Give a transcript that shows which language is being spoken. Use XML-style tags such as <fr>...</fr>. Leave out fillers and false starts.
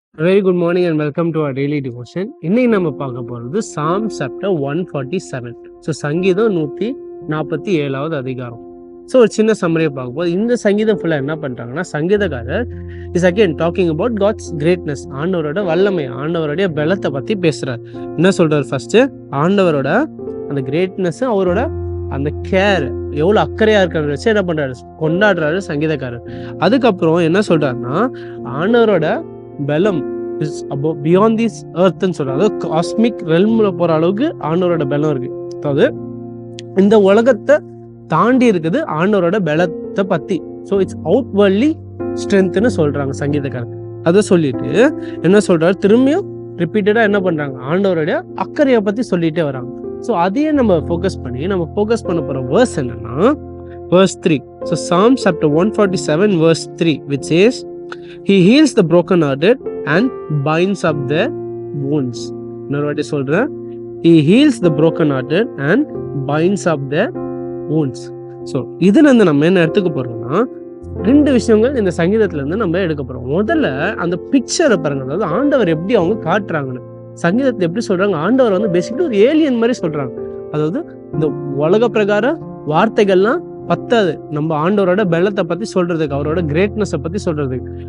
<en>Very good morning and welcome to our daily devotion.</en> <ta>இன்னைக்கு நம்ம பார்க்க போறது</ta> <en>Psalm chapter 147.</en> <ta>ஸோ சங்கீதம் 147வது அதிகாரம். ஸோ ஒரு சின்ன சம்மரியை பார்க்க போது இந்த சங்கீதம் ஃபுல்லாக என்ன பண்ணுறாங்கன்னா, சங்கீதக்காரர்</ta> <en>is again talking about God's greatness,</en> <ta>ஆண்டவரோட வல்லமை, ஆண்டவருடைய பலத்தை பற்றி பேசுகிறார். என்ன சொல்கிறார்? ஃபர்ஸ்ட் ஆண்டவரோட அந்த கிரேட்னஸ், அவரோட அந்த கேர், எவ்வளோ அக்கறையாக இருக்கிறத வச்சு என்ன பண்ணுறாரு, கொண்டாடுறாரு சங்கீதக்காரர். அதுக்கப்புறம் என்ன சொல்கிறாருன்னா, ஆண்டவரோட பலம்</ta> <en>is above beyond this எர்த்ன்னு</en> <ta>சொல்றாங்க. அதாவது காஸ்மிக் ரெல்ம்ல போற அளவுக்கு ஆண்டவரோட பலம் இருக்கு. அதாவது இந்த உலகத்தை தாண்டி இருக்குது ஆண்டவரோட பலத்தை பத்தி.</ta> <en>so it's outwardly ஸ்ட்ரென்த்னு</en> <ta>சொல்றாங்க சங்கீதக்காரர். அதை சொல்லிட்டு என்ன சொல்றாரு, திரும்பியும் ரிப்பீட்டடா என்ன பண்றாங்க, ஆண்டவருடைய அக்கறையை பத்தி சொல்லிட்டே வராங்க. ஸோ அதையே நம்ம ஃபோக்கஸ் பண்ண போற வேர்ஸ் என்னன்னா, verse 3.</ta> <en>So Psalm chapter 147 verse 3, which says, He heals the broken-hearted and binds up their wounds.</en> <ta>இன்னொரு வாட்டி சொல்றேன்,</ta> <en>He heals the broken-hearted and binds up their wounds.</en> <ta>So இதுல இருந்து நம்ம என்ன எடுத்துக்க போறோம்னா, ரெண்டு விஷயங்கள் இந்த சங்கீதத்துல இருந்து நம்ம எடுக்க போறோம். முதல்ல அந்த பிக்சரை பாருங்க, அதாவது ஆண்டவர் எப்படி அவங்க காட்டுறாங்கன்னு. சங்கீதத்தை எப்படி சொல்றாங்க, ஆண்டவர் வந்து பேசிக்கலி ஒரு ஏலியன் மாதிரி சொல்றாங்க. அதாவது இந்த உலக பிரகார வார்த்தைகள்லாம் பத்தாது நம்ம ஆண்டவரோட பலத்தை பத்தி சொல்றதுக்கு, அவரோட கிரேட்னஸை பத்தி சொல்றதுக்கு.</ta>